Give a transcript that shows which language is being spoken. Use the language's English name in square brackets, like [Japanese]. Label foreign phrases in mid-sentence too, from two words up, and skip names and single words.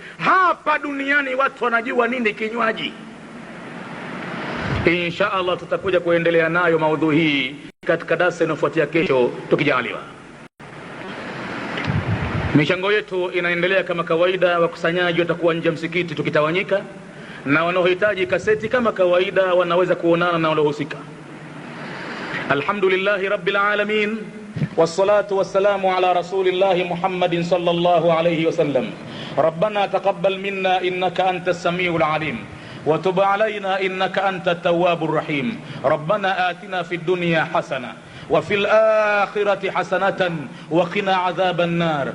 [Swahili] Hapa duniani watu wanajua nini kinywaji. [Arabic] إن شاء الله [Swahili] tutakuja kuendelea nayo maudhui hii katika darasa inayofuatia kesho tukijaliwa. Michango yetu inaendelea kama kawaida, wakusanyaji watakuwa nje msikiti tukitawanyika, na wanaohitaji kaseti kama kawaida wanaweza kuonana na waliohusika. [Arabic] الحمد لله رب العالمين والصلاة والسلام على رسول الله محمد صلى الله عليه وسلم. ربنا تقبل منا إنك أنت السميع العليم, وتب علينا إنك أنت التواب الرحيم. ربنا آتنا في الدنيا حسنة وفي الآخرة حسنة وقنا عذاب النار.